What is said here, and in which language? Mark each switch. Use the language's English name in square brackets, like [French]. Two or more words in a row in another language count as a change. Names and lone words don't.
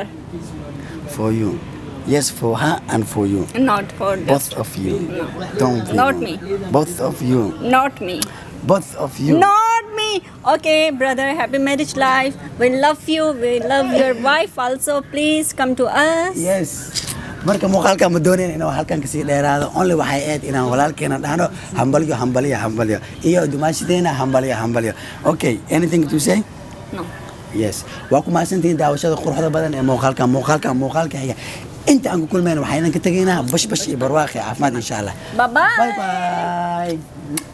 [English] For you. Yes, for her and for you. not for Both this. of you. Don't be. Not me. Both of you. Not me. Both of you. Not me. Okay, brother, happy marriage life. We love you. We love your wife also. Please come to us. Yes. [Somali] Marka muuqaalka ma doonayn inuu halkan kasii dheeraado only waxay aad inaan walaalkeena dhahno hambalyo iyo dumaashideena hambalyo. [English] Okay, anything to say? No. Yes. [Somali] Waa ku mahadsantihiin daawashada quruxda badan ee muuqaalka xiga inta aan ku kulmayna waxaan ka tagaynaa bash iyo barwaaqi caafimaad [Arabic] إن شاء الله. [English] Bye bye. Bye.